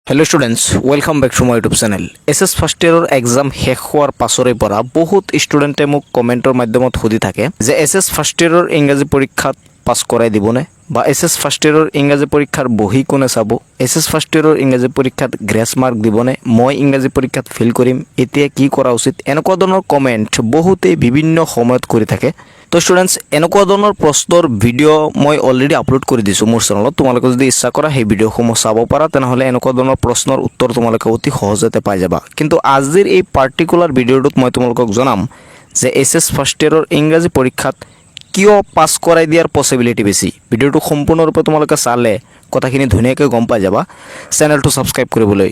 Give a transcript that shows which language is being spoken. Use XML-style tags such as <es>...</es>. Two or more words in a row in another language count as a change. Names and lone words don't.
<en>hello students welcome back to my YouTube channel SS first year exam</en> <as>शेष होৱাৰ পাছৰে পৰা বহুত ষ্টুডেণ্টে মোক কমেন্টৰ মাধ্যমত সুধি থাকে যে</as> <en>SS first year</en> <as>ইংৰাজী পৰীক্ষাত পাছ কৰাই দিবনে বা</as> <en>SS first year</en> <as>ইংৰাজী পৰীক্ষাৰ বহি কোনে চাব</as> <en>SS first year</en> <as>ইংৰাজী পৰীক্ষাত</as> <en>grace mark</en> <as>দিবনে মই ইংৰাজী পৰীক্ষাত ফেল কৰিম এতিয়া কি কৰা উচিত এনেকুৱা ধৰণৰ কমেন্ট বহুতে বিভিন্ন সময়ত কৰি থাকে তো স্টুডেন্টস এনেকুৱা ধৰণৰ প্ৰশ্নৰ ভিডিও মই</as> <en>already upload</en> <as>কৰি দিছো মোৰ চেনেলত তোমালোকে যদি ইচ্ছা কৰা সেই ভিডিওসমূহ চাব পাৰা তেনেহলে এনেকুৱা ধৰণৰ প্ৰশ্নৰ উত্তৰ তোমালোকে অতি সহজতে পাই যাবা কিন্তু আজিৰ এই</as> <en>particular video</en> <as>মই তোমালোকক জনাম যে</as> <en>SS first year</en> <as>ইংৰাজী পৰীক্ষাত কিয় পাছ কৰাই দিয়াৰ পসিবিলিটি বেছি ভিডিওটো সম্পূৰ্ণৰূপে তোমালোকে চালে কথাখিনি ধুনীয়াকৈ গম পাই যাবা</as> <en>channel subscribe</en> <as>কৰিবলৈ</as>